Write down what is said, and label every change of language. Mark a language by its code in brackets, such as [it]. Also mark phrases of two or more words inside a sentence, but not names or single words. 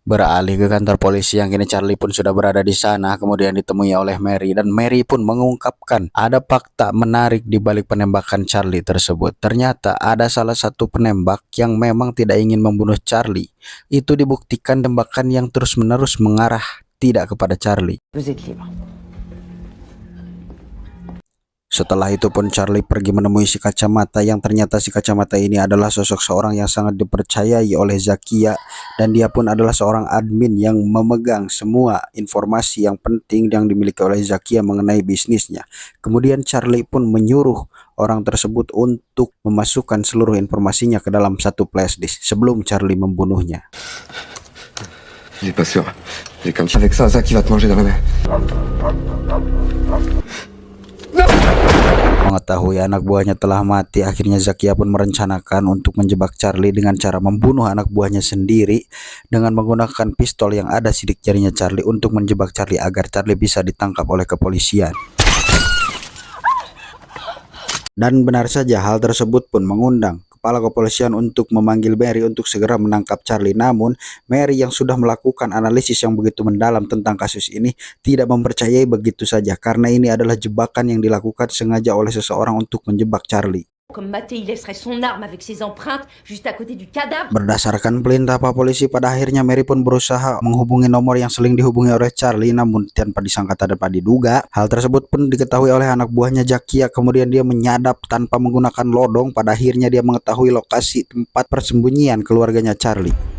[id] Beralih ke kantor polisi yang kini Charlie pun sudah berada di sana, kemudian ditemui oleh Mary dan Mary pun mengungkapkan ada fakta menarik di balik penembakan Charlie tersebut. Ternyata ada salah satu penembak yang memang tidak ingin membunuh Charlie. Itu dibuktikan tembakan yang terus-menerus mengarah tidak kepada Charlie. [fr] Vous êtes libre. [id] Setelah itu pun Charlie pergi menemui si kacamata yang ternyata si kacamata ini adalah sosok seorang yang sangat dipercayai oleh Zakia, dan dia pun adalah seorang admin yang memegang semua informasi yang penting yang dimiliki oleh Zakia mengenai bisnisnya. Kemudian Charlie pun menyuruh orang tersebut untuk memasukkan seluruh informasinya ke dalam satu [en] flash disk [id] sebelum Charlie membunuhnya. [fr] Il est pas sûr. J'ai comme avec ça, Zach, il va te manger dans la main. [id] Mengetahui anak buahnya telah mati, akhirnya Zakia pun merencanakan untuk menjebak Charlie dengan cara membunuh anak buahnya sendiri dengan menggunakan pistol yang ada sidik jarinya Charlie untuk menjebak Charlie agar Charlie bisa ditangkap oleh kepolisian. Dan benar saja, hal tersebut pun mengundang kepala kepolisian untuk memanggil Mary untuk segera menangkap Charlie. Namun Mary yang sudah melakukan analisis yang begitu mendalam tentang kasus ini tidak mempercayai begitu saja, karena ini adalah jebakan yang dilakukan sengaja oleh seseorang untuk menjebak Charlie. [fr] Comme Maté, il laisserait son arme avec ses empreintes juste à côté du cadavre. [id] Berdasarkan perintah Pak Polisi, pada akhirnya Mary pun berusaha menghubungi nomor yang sering dihubungi oleh Charlie, namun tanpa disangka tanpa diduga. Hal tersebut pun diketahui oleh anak buahnya Zakia, kemudian dia menyadap tanpa menggunakan lodong. Pada akhirnya dia mengetahui lokasi tempat persembunyian keluarganya Charlie.